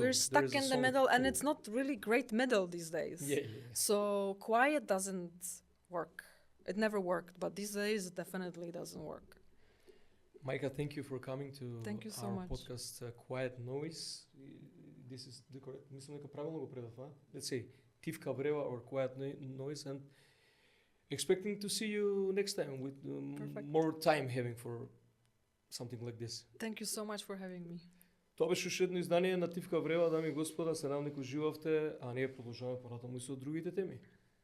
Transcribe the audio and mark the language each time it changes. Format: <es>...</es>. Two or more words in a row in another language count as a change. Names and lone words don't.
<en>We're stuck in the middle, and it's not really great middle these days. Yeah. So quiet doesn't work. It never worked, but these days it definitely doesn't work. Maјка, thank you for coming to so our much. podcast, Quiet Noise. This is the correct,</en> <mk>мислам дека правилно го предав,</mk> <en>Let's say Тивка Врева or Quiet Noise, and expecting to see you next time with more time having for something like this. Thank you so much for having me.</en> <mk>Тоа беше уште едно издание на Тивка Врева, дами и господа, се надам дека уживавте, а ние продолжаваме понатаму и со другите теми.</mk>